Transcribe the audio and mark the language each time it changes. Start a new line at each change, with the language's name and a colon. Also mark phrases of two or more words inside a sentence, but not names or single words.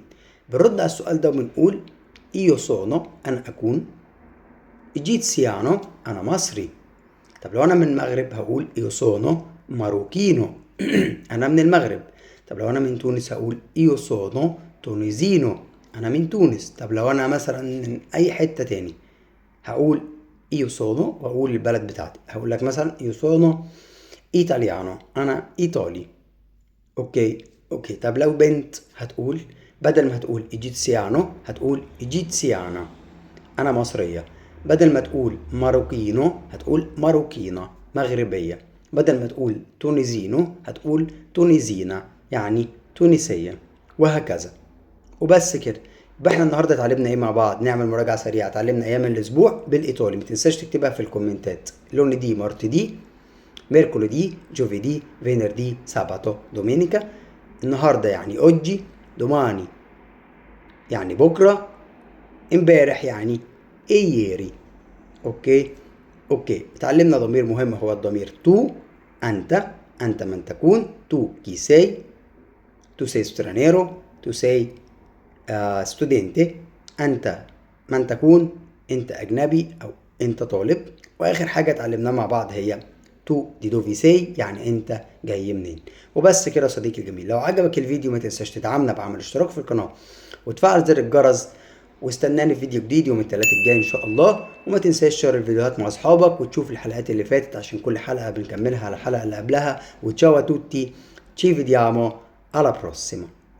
Arabic: بنرد على السؤال ده وبنقول
Italian: io sono
Arabic: انا اكون، ايجيتسيانو انا مصري. طب لو انا من المغرب هقول
Italian: io sono marocchino
Arabic: انا من المغرب. طب لو انا من تونس هقول
Italian: io sono tunisino
Arabic: انا من تونس. طب لو انا مثلا من اي حتة تاني هقول
Italian: io sono
Arabic: واقول البلد بتاعتي. هقول لك مثلا
Italian: io sono italiano،
Arabic: انا ايطالي. اوكي طب لو بنت هتقول بدل ما هتقول ايجيتسيانو هتقول ايجيتسيانا، انا مصرية. بدل ما تقول ماروكينو هتقول ماروكينا، مغربية. بدل ما تقول تونيزينو هتقول تونيزينا، يعني تونسية، وهكذا. وبس كده. يبقى احنا النهارده اتعلمنا ايه مع بعض؟ نعمل مراجعة سريعة. اتعلمنا ايام الاسبوع بالايطالي، ما تنساش تكتبها في الكومنتات.
Italian: lunedì martedì mercoledì, giovedì, venerdì, sabato, domenica.
Arabic: النهارده يعني
Italian: oggi، domani
Arabic: يعني بكرة، امبارح يعني ieri. اوكي اتعلمنا ضمير مهم هو الضمير تو. انت من تكون.
Italian: tu chi sei. tu sei straniero. tu sei studente.
Arabic: انت من تكون، انت اجنبي او انت طالب. واخر حاجة اتعلمناها مع بعض هي
Italian: tu di dove sei,
Arabic: يعني انت جاي منين. وبس كده يا صديقي الجميل. لو عجبك الفيديو ما تنساش تدعمنا بعمل اشتراك في القناة وتفعل زر الجرس، واستناني في فيديو جديد يوم الثلاث الجاي ان شاء الله. وما تنساش تشير الفيديوهات مع اصحابك وتشوف الحلقات اللي فاتت عشان كل حلقة بنكملها على الحلقة اللي قبلها.
Italian: e ciao tutti, ci vediamo alla prossima.